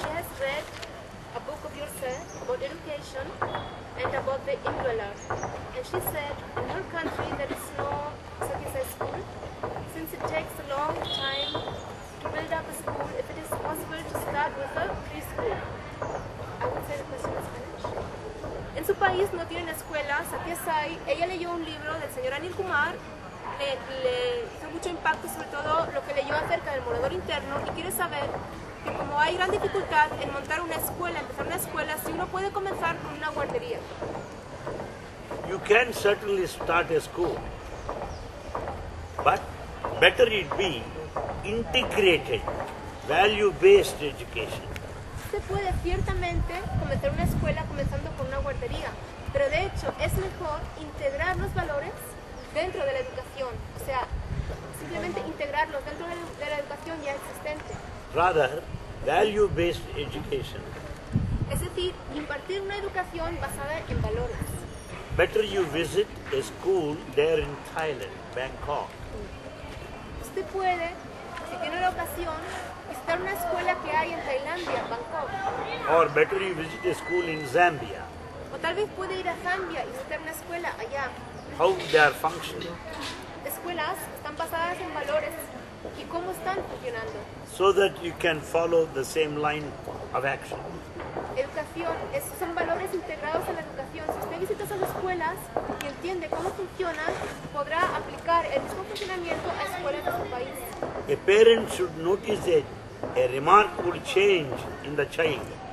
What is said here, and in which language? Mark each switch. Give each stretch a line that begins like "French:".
English: She has read a book of yourself about education and about the indweller. And she said in her country there is no school, since it takes a long time to build up a school, if it is possible to start with a preschool. I would say the question in Spanish.
Spanish: En su país no tienen escuelas, aquí es hay. Ella leyó un libro del señor Anil Kumar, le hizo mucho impacto sobre todo lo que leyó acerca del morador interno y quiere saber que como hay gran dificultad en montar una escuela, empezar una escuela, si uno puede comenzar con una guardería.
English: You can certainly start a school, but better it be integrated, value-based education.
Spanish: Se puede ciertamente comenzar una escuela comenzando con una guardería, pero de hecho es mejor integrar los valores dentro de la educación, o sea, simplemente integrarlos dentro de la educación ya existente.
English: Rather, value-based education.
Spanish: Es decir, impartir una educación basada en valores.
English: Better you visit a school there in Thailand, Bangkok.
Spanish: Usted puede, si tiene la ocasión, visitar una escuela que hay en Tailandia, Bangkok.
English: Or better you visit a school in Zambia.
Spanish: O tal vez puede ir a Zambia y visitar una escuela allá.
English: How they are functioning.
Spanish: Escuelas están basadas en valores y cómo están funcionando.
English: So that you can follow the same line of action.
Spanish: Educación, son valores integrados en la educación. Si usted visita esas escuelas y entiende cómo funcionan, podrá aplicar el mismo funcionamiento a escuelas de su país.
English: A parent should notice a remarkable change in the child.